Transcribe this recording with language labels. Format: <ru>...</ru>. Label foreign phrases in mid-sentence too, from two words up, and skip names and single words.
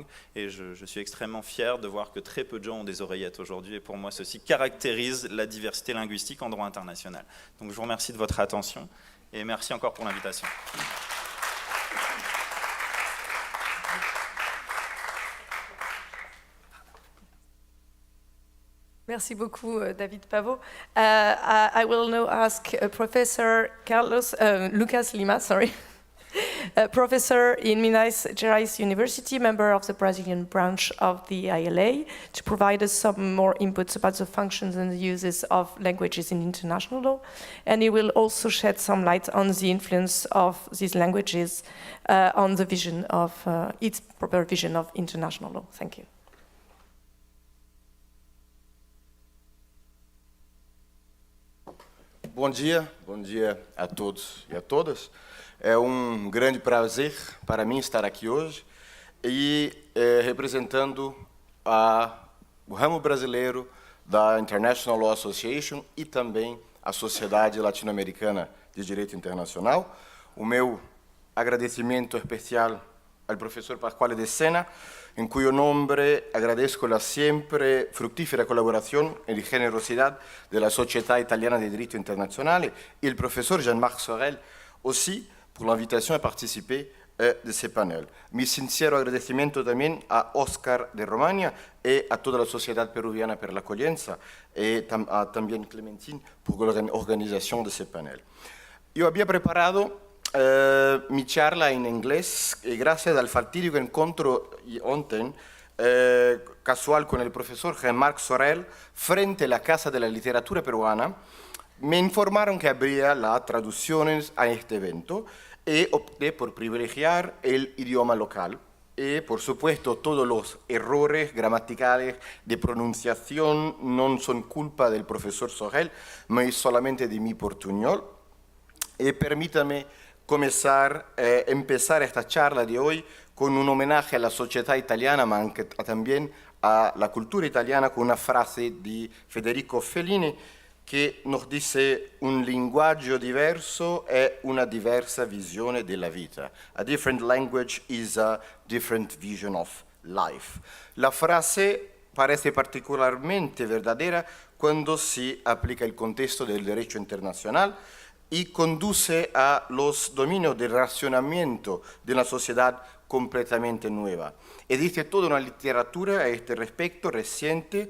<fr>Et je suis extrêmement fier de voir que très peu de gens ont des oreillettes aujourd'hui, et pour moi ceci caractérise la diversité linguistique en droit international. Donc je vous remercie de votre attention. Et merci encore pour l'invitation. Merci beaucoup, David Pavot.</fr> <en>I will now ask Professor Lucas Lima, professor in Minas Gerais University, member of the Brazilian branch of the ILA, to provide us some more inputs about the functions and the uses of languages in international law. And he will also shed some light on the influence of these languages on the vision of its proper vision of international law. Thank you.</en> <pt>Bom dia a todos e a todas. É grande prazer para mim estar aqui hoje e representando o ramo brasileiro da International Law Association e também a Sociedade Latino-Americana de Direito Internacional. O meu agradecimento especial ao professor</pt> <es>Pasquale De Sena, en cuyo nombre agradezco la siempre fructífera colaboración y generosidad de la Sociedad Italiana de Derecho Internacional y el profesor Jean-Marc Sorel</es> <fr>aussi pour l'invitation à participer de ce panel.</fr> <es>Mi sincero agradecimiento también a Oscar de Romagna y a toda la Sociedad Peruviana por la acogida y también Clementine por la organización</es> <fr>de ce panel.</fr> <es>Yo había preparado mi charla in inglés</es> <it>grazie al fatidico incontro</it> <es>ontem casual con el profesor Jean-Marc Sorel frente a la Casa de la Literatura Peruana. Me informaron que habría las traducciones a este evento y opté por privilegiar el idioma local. Y, por supuesto, todos los errores gramaticales de pronunciación no son culpa del profesor Sorel, mas solamente de mi portuñol. Y permítame empezar esta charla de hoy con un homenaje a la sociedad italiana,</es> <it>ma anche</it> <es>también a la cultura italiana, con una frase de Federico Fellini che nos dice</es> <it>un linguaggio diverso è una diversa visione della vita.</it> <en>A different language is a different vision of life.</en> <es>La frase parece particularmente verdadera cuando se aplica el contexto del derecho internacional y conduce a los dominios del racionamiento de una sociedad completamente nueva. Existe toda una literatura a este respecto reciente.</es>